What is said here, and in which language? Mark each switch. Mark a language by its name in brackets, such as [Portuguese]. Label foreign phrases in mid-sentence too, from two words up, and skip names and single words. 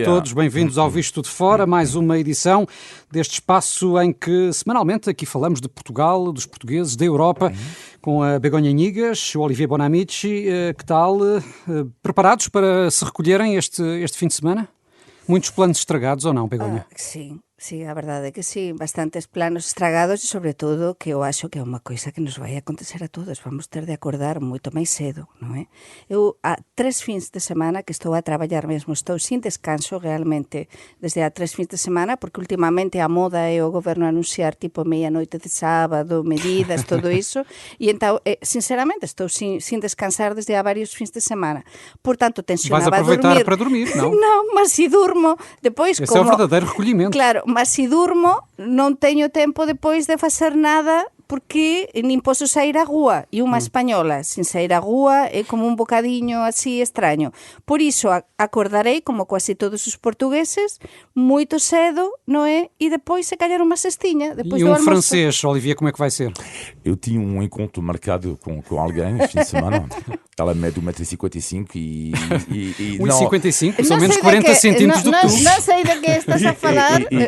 [Portuguese] todos, bem-vindos ao Visto de Fora, mais uma edição deste espaço em que semanalmente aqui falamos de Portugal, dos portugueses, da Europa, com a Begonha Inigas, o Olivier Bonamici. Que tal? Preparados para se recolherem este fim de semana? Muitos planos estragados ou não, Begonha? [Galician] Sí, a verdade é que sí, bastantes planos estragados e sobre todo que eu acho que é unha coisa que nos vai acontecer a todos, vamos ter de acordar moito máis cedo, non é? Eu há 3 fins de semana que estou a traballar mesmo, estou sin descanso realmente desde há 3 fins de semana, porque últimamente a moda é o goberno anunciar tipo meia-noite de sábado, medidas, todo iso, e então, sinceramente, estou sin descansar desde há varios fins de semana. Portanto, tensionaba [Portuguese] Vais aproveitar [Galician] dormir. [Portuguese] para dormir, não? [Galician] Non, mas se durmo, depois [Portuguese] Esse [Galician] como... [Portuguese] é o verdadeiro recolhimento. [Galician] Claro, mas se durmo, non teño tempo depois de facer nada porque nin posso sair á rúa. E unha española sin sair á rúa é como un bocadiño así extraño. Por iso acordarei, como quase todos os portugueses, moito cedo, non é? E depois se calhar unha cestiña. Depois [Portuguese] E [Galician] do [Portuguese] um [Galician] almoço. [Portuguese] francês, Olivier, como é que vai ser? Eu tinha um encontro marcado com alguém este fim de semana. Ela mede 1,55 m e 1,55 são Não menos sei 40 de que- centímetros do que tu. Não sei de que estás a falar.